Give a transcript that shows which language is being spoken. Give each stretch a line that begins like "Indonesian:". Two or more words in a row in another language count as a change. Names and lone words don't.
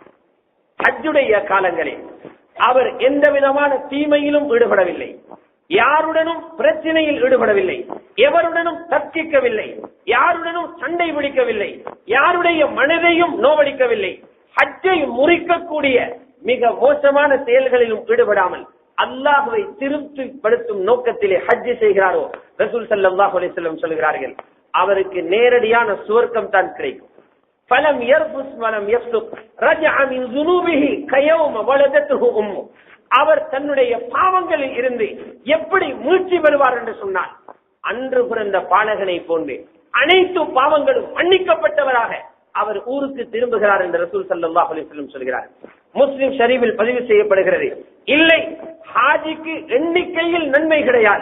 Tamil: ஹஜ்ஜுடைய காலங்களில் அவர் எந்த விதமான தீமையிலும் ஈடுபடவில்லை, யாருடனும் பிரச்சனையில் ஈடுபடவில்லை, எவருடனும் தர்க்கிக்கவில்லை, யாருடனும் சண்டை பிடிக்கவில்லை, யாருடைய மனதையும் நோவடிக்கவில்லை, ஹஜ்ஜை முறிக்கக்கூடிய மிக மோசமான செயல்களிலும் ஈடுபடாமல் அல்லாஹ்வை திருப்திப்படுத்தும் நோக்கத்திலே ஹஜ் செய்கிறாரோ ரசூல்
Arabic: صلى الله عليه وسلم
Tamil: சொல்கிறார்கள், அவருக்கு நேரடியான சுவர்க்கம் தான் கிடைக்கும்.
Arabic: فلم يرفث ولم يفسق رجع من ذنوبه كيوم ولدته امه.
Tamil: அவர் தன்னுடைய பாவங்களில் இருந்து எப்படி மீட்சி பெறுவார் என்று சொன்னார், அன்று பிறந்த பாலகனை போன்று அனைத்து பாவங்களும் மன்னிக்கப்பட்டவராக அவர் ஊருக்கு திரும்புகிறார் என்று ரசூல்
Arabic: صلى الله عليه وسلم
Tamil: சொல்கிறார். முஸ்லிம் ஷரீஃபில் பதிவு செய்யப்படுகிறது, இல்லை ஹாஜிக்கு எண்ணிக்கையில் நன்மை கிடையாது.